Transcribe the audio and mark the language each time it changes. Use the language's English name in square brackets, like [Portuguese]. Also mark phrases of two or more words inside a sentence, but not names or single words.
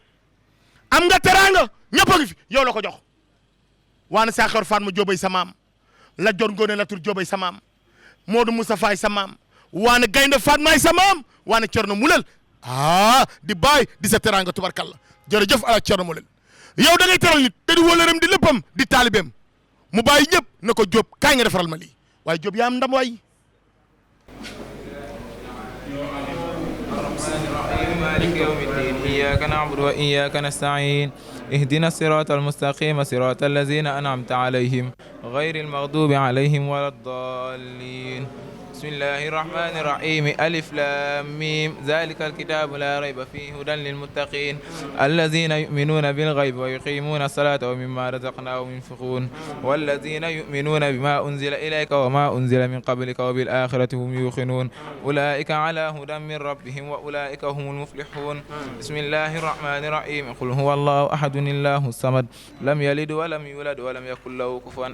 [Wolof] ñëpp a ngi fi yow la ko jox waane Saxar Fatma Jóobay sa maam la jor ngoone la tur Jóobay sa maam Moodu Mustafa sa maam waane Gaynde Fatmaay sa maam waane Cerno Mulel di baay di sa teraanga tubarkalla jërëjëf alaaji Cerno Mulel yow da ngay teral nit te di wóllëram di léppam di taalibeem mu bàyyi ñëpp ne ko Diop kaay nga defaral ma lii waaye Diop yaa am ndam waay [Arabic] مالك يوم الدين إياك نعبد وإياك نستعين اهدنا الصراط المستقيم صراط الذين أنعمت عليهم غير المغضوب عليهم ولا الضالين بسم الله الرحمن الرحيم ألف لام ميم ذلك الكتاب لا ريب فيه هدى للمتقين الذين يؤمنون بالغيب ويقيمون الصلاة ومما رزقناهم ينفقون والذين يؤمنون بما أنزل إليك وما أنزل من قبلك وبالآخرة هم يوقنون أولئك على هدى من ربهم وأولئك هم المفلحون بسم الله الرحمن الرحيم قل هو الله أحد الله الصمد لم يلد ولم يولد ولم يكن له كفوا